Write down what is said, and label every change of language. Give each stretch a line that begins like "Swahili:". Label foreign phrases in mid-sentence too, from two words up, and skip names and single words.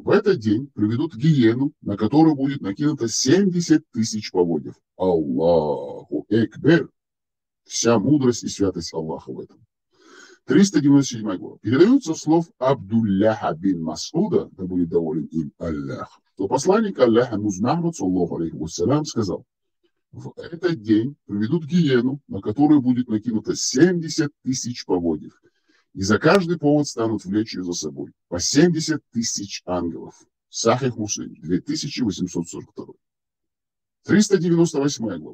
Russian: В этот день приведут гиену, на которую будет накинуто 70 тысяч поводьев.
Arabic: الله أكبر.
Russian: Вся мудрость и святость Аллаха в этом. 397 глава. Передается слов Абдулляха бин Масуда, да будет доволен им Аллах, что посланник Аллаха Мухаммад,
Arabic: صلى الله عليه وسلم,
Russian: сказал: в этот день приведут гиену, на которую будет накинуто 70 тысяч поводьев. И за каждый повод станут влечь ее за собой. По 70 тысяч ангелов. Сахих Муслим, 2842. 398 глава.